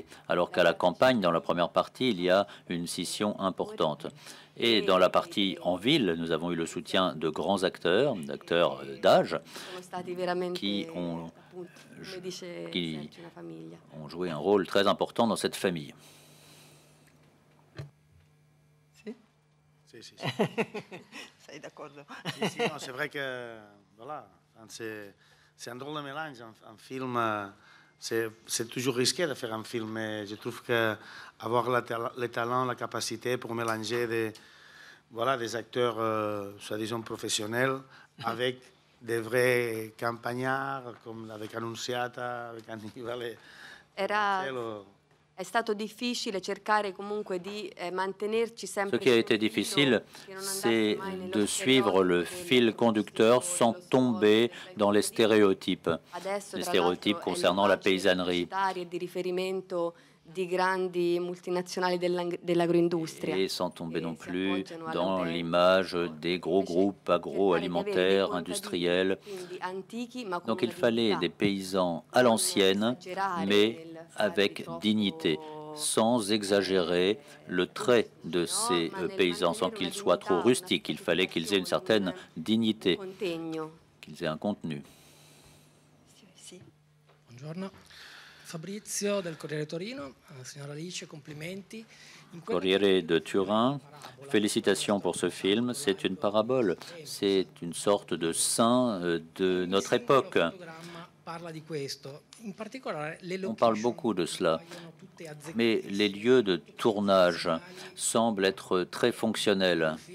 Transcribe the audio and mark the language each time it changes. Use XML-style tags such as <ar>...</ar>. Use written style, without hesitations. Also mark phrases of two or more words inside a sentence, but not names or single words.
<fr>Alors qu'à la campagne, dans la première partie, il y a une scission importante. Et dans la partie en ville, nous avons eu le soutien de grands acteurs, d'acteurs d'âge, qui ont joué un rôle très important dans cette famille.</fr> <it>Si. Sei d'accordo? Sì, no,</it> <fr>c'est vrai que voilà, c'est un drôle de mélange. Un film, c'est toujours risqué de faire un film, mais je trouve qu'avoir le talent, la capacité pour mélanger des acteurs, soi-disant professionnels, avec des vrais campagnards, comme avec Annunziata, avec Annibale.</fr> <it>È stato difficile cercare comunque di mantenerci sempre.</it> <fr>Ce qui a été difficile, c'est de suivre le fil conducteur sans tomber dans les stéréotypes concernant la paysannerie. Et sans tomber non plus dans l'image des gros groupes agroalimentaires, industriels. Donc il fallait des paysans à l'ancienne, mais avec dignité. sans exagérer le trait de ces paysans, sans qu'ils soient trop rustiques. Il fallait qu'ils aient une certaine dignité, qu'ils aient un contenu.</fr> <it>Buongiorno. Fabrizio del Corriere Torino. Signora Alice, complimenti.</it> <fr>Corriere de Turin, félicitations pour ce film. C'est une parabole, c'est une sorte de saint de notre époque. On parle beaucoup de cela, mais les lieux de tournage semblent être très fonctionnels.</fr>